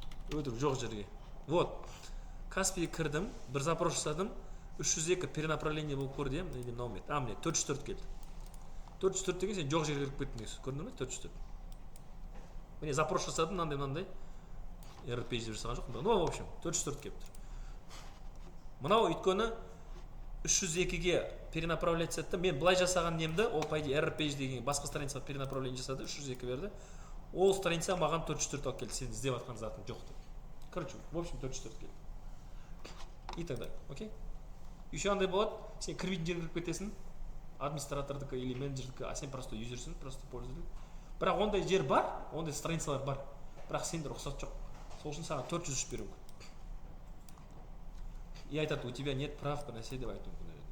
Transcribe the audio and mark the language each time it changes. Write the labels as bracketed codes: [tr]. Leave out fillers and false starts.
[kk] Өтірік жоқ жерге. Вот. Каспийге кірдім, бір запрос жасадым, 302 перенаправление болып көрді, мынау мет. Міне 404 келді. 404 деген сен жоқ жерге кіріп кеттің дейсің. Көрдің бе? 404. Міне запрос жасадым, мынандай error page деп жасаған жоқпын. [ru] Ну, в общем, [kk] 404 келіп тұр. Мынау өйткені 302-ге перенаправлять етті. Мен былай жасаған немді, ол по идее error page деген басқа страницаға перенаправление жасады, 302 берді. Ол страница маған 404 алып келді, сен іздеп жатқан затың жоқ деп. [ru] Короче, в общем [kk] 404 келді. [ru] И так далее, окей? [kk] Еще андай болады, сен кірмейтін жерге кіріп кетесің, администратордікі или менеджердікі, а сен просто юзерсің, [ru] просто пользователь. [kk] Бірақ ондай жер бар, ондай страницалар бар, бірақ сенде рұқсат жоқ. Сол үшін саған 403 беру мүмкін. И айтады, [ru] у тебя нет прав по [kk] нәрсе деп айту мүмкін.